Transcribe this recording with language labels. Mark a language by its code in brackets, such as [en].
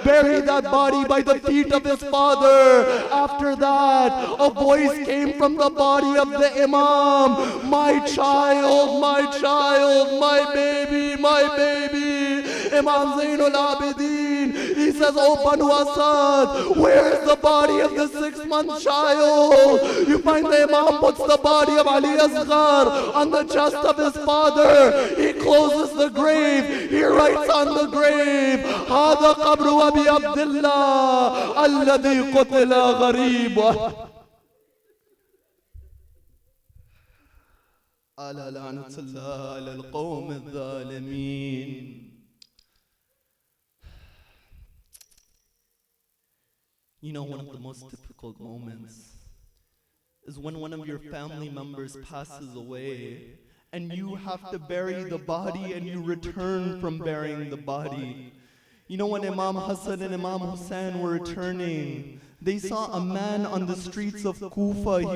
[en] Bury that body by the feet of his father.' After that, a voice came from the body of the Imam, 'My child, my child, my baby, my baby.' Imam Zainul Abidin, He says, oh Banu Asad, where is the body of the 6-month child? You find the Imam puts the body of Ali Asghar on the chest of his father. He closes the grave. He writes on the grave, [ar] هذا قبر أبي عبد الله الذي قتل غريبا. على لعنة الله على القوم الظالمين. [en] You know, one of the most difficult moments is when one of your family members passes away and you have to bury the body and you return from burying the body. You know, when Imam Hassan and Imam Hussein were returning, they saw a man on the streets of Kufa.